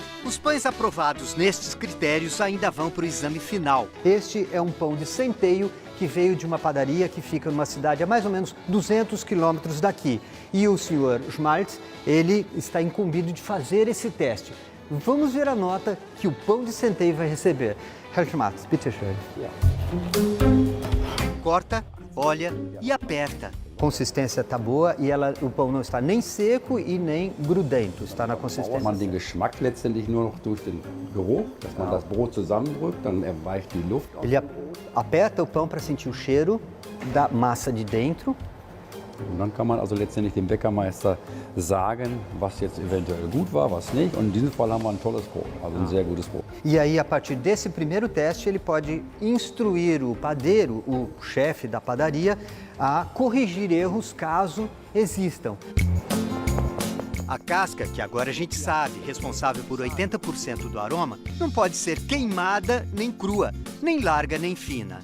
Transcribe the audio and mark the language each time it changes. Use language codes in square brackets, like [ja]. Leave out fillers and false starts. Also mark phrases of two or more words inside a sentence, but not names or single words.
[pt] Os pães aprovados nestes critérios ainda vão para o exame final. Este é um pão de centeio que veio de uma padaria que fica numa cidade a mais ou menos 200 quilômetros daqui. E o senhor Schmaltz, ele está incumbido de fazer esse teste. Vamos ver a nota que o pão de centeio vai receber. [de] Herr Schmaltz, bitte schön. [pt] Corta, olha e aperta. Consistência está boa e o pão não está nem seco e nem grudento, está na consistência. [de] Man den Geschmack letztendlich nur noch durch den Geruch, dass man das Brot zusammendrückt, dann erweicht die Luft. [pt] Ele aperta o pão para sentir o cheiro da massa de dentro. [de] Und dann kann man also letztendlich dem Bäckermeister sagen, was jetzt eventuell gut war, was nicht. Und in diesem Fall haben wir ein tolles Brot, also ein sehr gutes Brot. [pt] E aí, a partir desse primeiro teste, ele pode instruir o padeiro, o chefe da padaria, a corrigir erros caso existam. A casca, que agora a gente sabe, responsável por 80% do aroma, não pode ser queimada nem crua, nem larga nem fina.